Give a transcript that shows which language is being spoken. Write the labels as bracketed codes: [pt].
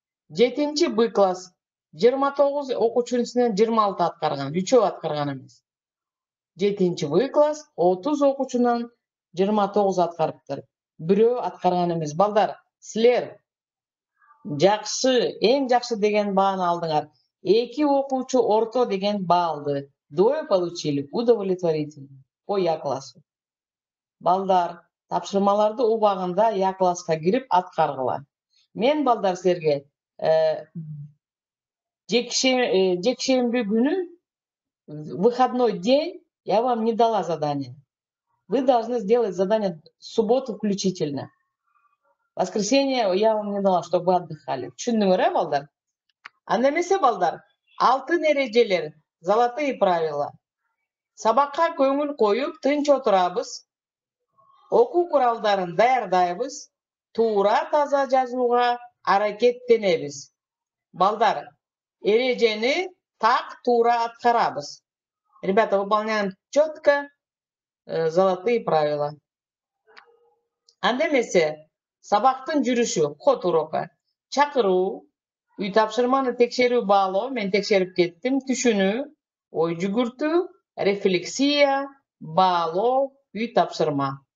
[ky] 7 Б класс 29 окуучунун ичинен 26 аткарган, 3 аткарган эмес. 7 Б класс 30 окуучунан 29 аткарыптыр. Бирөө аткарган эмес. Балдар, силер жакшы, эң жакшы деген бааны алдыңар. 2 окуучу орто деген баа алды. [ru] Двое получили удовлетворительно по Я классу. [ky] Балдар, тапшырмаларды убагында Я класска кирип аткаргыла. Мен, балдар, силерге жекшемби күнү, [ru] выходной день, я вам не дала задание. Вы должны сделать задание в субботу включительно. Воскресенье я вам не дала, чтобы вы отдыхали. [ky] Түшүндүңөр, балдар? Анда эмесе, балдар, алтын эрежелер, [ru] золотые правила. [ky] Сабакка көңүл коюп, тынч отурабыз. Окуу куралдарын даярдайбыз. Туура, таза жазууга аракеттенебиз. Балдар, эрежени так туура аткарабыз. [ru] Ребята, выполняем четко золотые правила. [ky] Анда эмесе, сабактын жүрүшү, [ru] ход урока. [ky] Чакыруу, үй тапшырманы текшерүү, баалоо, мен текшерип кеттим, түшүнүү, ой жүгүртүү, рефлексия, баалоо, үй тапшырма.